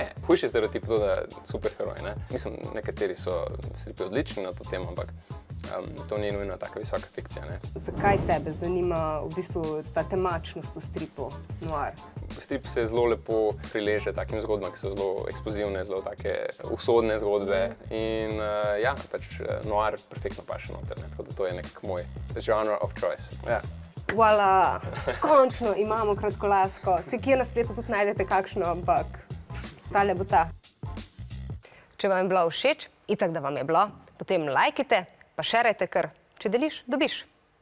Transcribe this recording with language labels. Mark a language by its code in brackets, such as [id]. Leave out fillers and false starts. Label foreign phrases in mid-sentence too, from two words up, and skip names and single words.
[sl] Hujši stereotip je to, da je superheroj, ne? Mislim, nekateri so stripi odlični na to temo, ampak to ni nujno taka visoka fikcija, ne? Zakaj tebe zanima v bistvu ta temačnost v stripu, noir? Strip se zelo lepo prileže takim zgodbam, ki so zelo eksplozivne, zelo take usodne zgodbe in ja, pač noir perfektno paše noter, tako da to je nekako moj [en] genre of choice. [sl] Ja. Voilà, končno imamo kratkolasko. Se kje na spletu tudi najdete kakšno, ampak tale bo ta. Če vam je bilo všeč, itak da vam je bilo, potem lajkajte, pa šerajte, ker če deliš, dobiš.